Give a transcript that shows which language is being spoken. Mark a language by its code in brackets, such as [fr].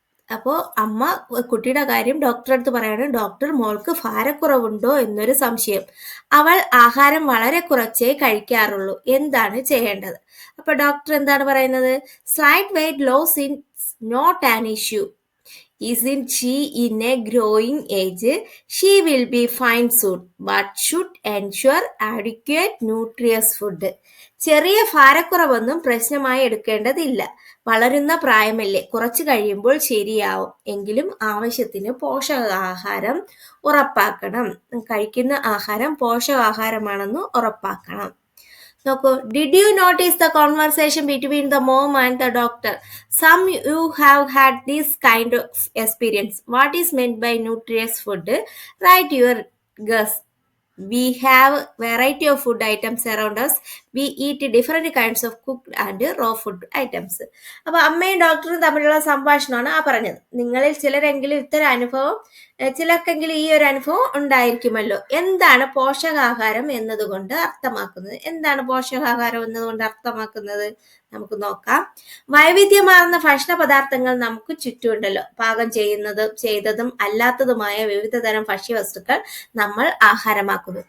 [ml] അപ്പോൾ അമ്മ കുട്ടിയുടെ കാര്യം ഡോക്ടറെ അടുത്ത് പറയാണ്. ഡോക്ടർ, മോൾക്ക് ഭാരക്കുറവുണ്ടോ എന്നൊരു സംശയം. അവൾ ആഹാരം വളരെ കുറച്ചേ കഴിക്കാറുള്ളൂ. എന്താണ് ചെയ്യേണ്ടത്? അപ്പോൾ ഡോക്ടർ എന്താണ് പറയുന്നത്? Slight weight loss is not an issue. [en] Isn't she in a growing age? She will be fine soon, but should ensure adequate nutritious food. [ml] ചെറിയ ഭാരക്കുറവൊന്നും പ്രശ്നമായി എടുക്കേണ്ടതില്ല. വളരുന്ന പ്രായമല്ലേ, കുറച്ച് കഴിയുമ്പോൾ ശരിയാവും. എങ്കിലും ആവശ്യത്തിന് പോഷകാഹാരം ഉറപ്പാക്കണം. കഴിക്കുന്ന ആഹാരം പോഷകാഹാരമാണെന്ന് ഉറപ്പാക്കണം. [en] നോക്കൂ, did you notice the conversation between the mom and the doctor? Some you have had this kind of experience. What is meant by nutritious food? Write your guess. We have variety of food items around us. We eat different kinds of cooked and raw food items. [ml] അപ്പോൾ അമ്മയും ഡോക്ടറും തമ്മിലുള്ള സംഭാഷണമാണ് ആ പറഞ്ഞത്. നിങ്ങളിൽ ചിലരെങ്കിലും ഇത്തരം അനുഭവം, ചിലർക്കെങ്കിലും ഈ ഒരു അനുഭവം ഉണ്ടായിരിക്കുമല്ലോ. എന്താണ് പോഷകാഹാരം എന്നതുകൊണ്ട് അർത്ഥമാക്കുന്നത്? എന്താണ് പോഷകാഹാരം എന്നതുകൊണ്ട് അർത്ഥമാക്കുന്നത്? നമുക്ക് നോക്കാം. വൈവിധ്യമാർന്ന ഭക്ഷണ പദാർത്ഥങ്ങൾ നമുക്ക് ചുറ്റുമുണ്ടല്ലോ. പാകം ചെയ്തതും അല്ലാത്തതുമായ വിവിധ തരം ഭക്ഷ്യവസ്തുക്കൾ നമ്മൾ ആഹാരമാക്കുന്നു.